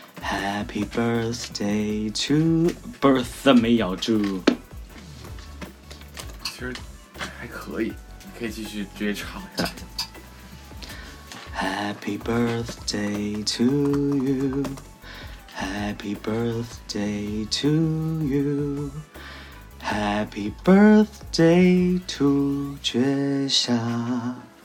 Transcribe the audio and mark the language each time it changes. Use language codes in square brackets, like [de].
[en] Happy birthday to birthday [zh] 没咬住。其实还可以，你可以继续直接唱下去。 [en] Happy birthday to you, Happy birthday to you, Happy birthday to 绝夏。